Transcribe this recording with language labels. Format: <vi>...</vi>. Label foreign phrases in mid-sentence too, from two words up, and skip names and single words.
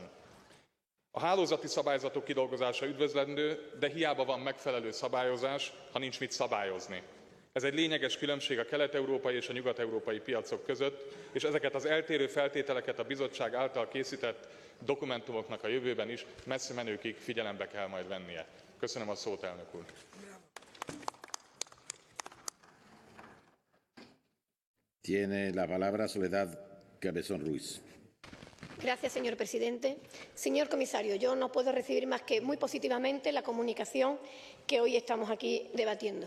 <hu>A hálózati szabályzatok kidolgozása üdvözlendő, de hiába van megfelelő szabályozás, ha nincs mit szabályozni. Ez egy lényeges különbség a kelet-európai és a nyugat-európai piacok között, és ezeket az eltérő feltételeket a bizottság által készített dokumentumoknak a jövőben is messze menőkig figyelembe kell majd vennie. Köszönöm a szót, elnök úr!</hu> <es>Tiene la palabra Soledad Cabezón Ruiz. Gracias, señor presidente. Señor comisario, yo no puedo recibir más que muy positivamente la comunicación que hoy estamos aquí debatiendo.</es>